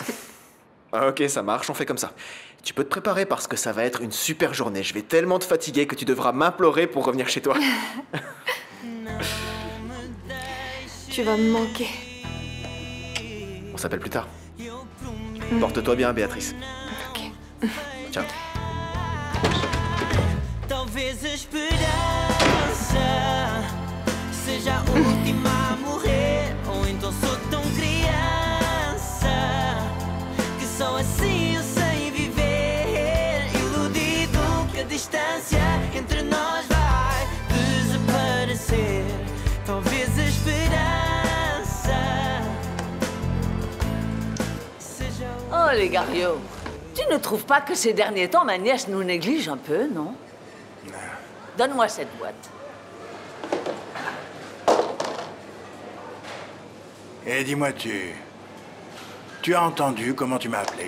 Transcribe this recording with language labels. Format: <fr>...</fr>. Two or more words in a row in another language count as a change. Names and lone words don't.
<fr>Ok, ça marche, on fait comme ça. Tu peux te préparer parce que ça va être une super journée. Je vais tellement te fatiguer que tu devras m'implorer pour revenir chez toi. Tu vas me manquer. On s'appelle plus tard. Porte-toi bien, Béatrice. Ok. Ciao.</fr> <pt>Talvez a esperança seja a última a morrer, ou então sou tão criança que só assim eu sei viver, iludido que a distância entre nós vai desaparecer. Talvez a esperança seja</pt> <fr>Oh, les Gariot, tu ne trouves pas que ces derniers temps, ma nièce nous néglige un peu, non? Donne-moi cette boîte. Et dis-moi, tu as entendu comment tu m'as appelé?</fr>